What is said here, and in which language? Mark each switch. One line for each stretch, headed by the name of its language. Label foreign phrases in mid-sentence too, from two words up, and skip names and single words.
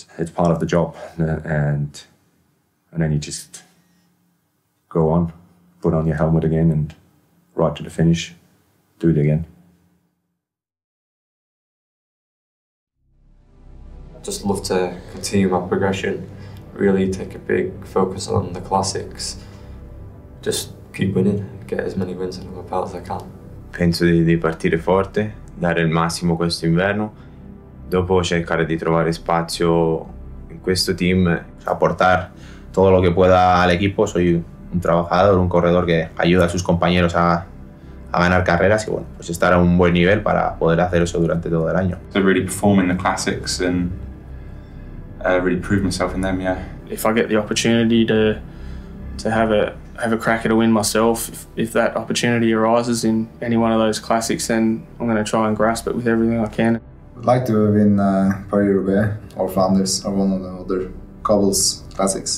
English: It's part of the job, and then you just go on, put on your helmet again, and ride to the finish, do it again. I'd just love to continue my progression, really take a big focus on the classics, just keep winning, get as many wins under my belt as I can.
Italian: Penso di partire forte, dare il massimo questo inverno, dopo cercare di trovare spazio en questo team,
Spanish: aportar todo lo que pueda al equipo. Soy un trabajador, un corredor que ayuda a sus compañeros a ganar carreras y bueno, pues estar a un buen nivel para poder hacer eso durante todo el año.
English: To really perform in the classics and really prove myself in them, yeah. If I get the opportunity to have a crack at a win myself, if that opportunity arises in any one of those classics, then I'm going to try and grasp it with everything I can. I'd like to win Paris-Roubaix or Flanders or one of the other cobbles classics.